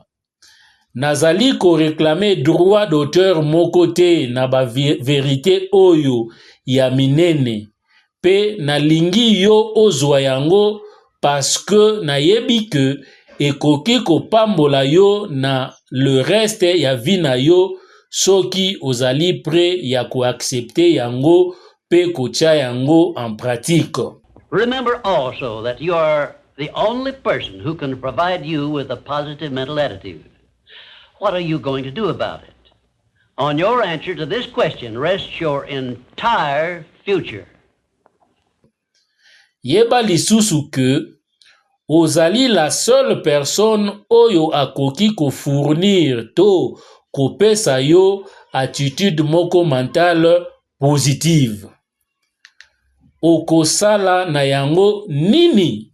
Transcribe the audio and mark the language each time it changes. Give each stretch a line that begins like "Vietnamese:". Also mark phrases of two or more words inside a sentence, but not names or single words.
Lingala: Nazali ko
French: réclamer droit d'auteur
Lingala: moko te na ba vérité oyo ya minene, pe na lingi yo ozwa yango
French: parce que
Lingala: na yebi que ekoki kopambola yo na
French: le reste
Lingala: ya vie na yo soki ozali prêt ya ko accepter yango pe kotia yango
French: en pratique.
English: Remember also that you are the only person who can provide you with a positive mental attitude. What are you going to do about it? On your answer to this question rests your entire future.
Lingala: Yeba lisusu que ozali
French: la seule personne
Lingala: oyo akoki ko fournir to kopesa yo attitude moko
French: mentale positive.
Lingala: Okosala na yango nini?